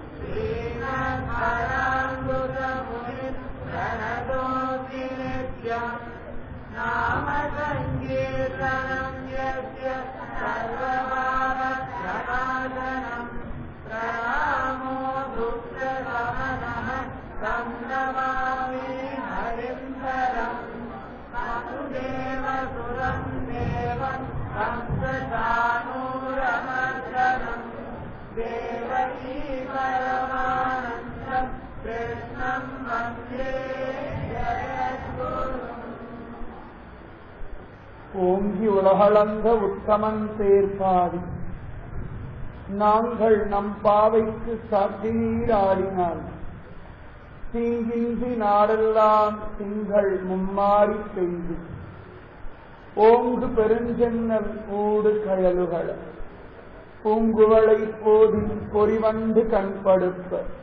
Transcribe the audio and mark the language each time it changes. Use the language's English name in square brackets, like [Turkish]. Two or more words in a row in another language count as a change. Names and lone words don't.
[Sanskrit] श्रीमद्भराङ्गुतमुनिं प्रणतोऽस्मि नित्यम् नाम सङ्कीर्तनं यस्य सर्वपापप्रणाशनं प्रणामो दुःखशमनः तं नमामि हरिं परम् वसुदेवसुतं देवं कंसचाणूरमर्दनं देवकी परमानन्दं कृष्णं वन्दे जगद्गुरुम् ஓங்கி [Tamil] உலகளந்த உத்தமன் சேர்ப்பாடி நாங்கள் நம் பாவைக்கு சாட்சி நீராடினால் தீங்கின்றி நாடெல்லாம் திங்கள் மும்மாறி பெய்து ஓங்கு பெருஞ்சென்னல் ஊடு கயலுகள பூங்குவளை போதி பொறிவண்டு கண்படுப்ப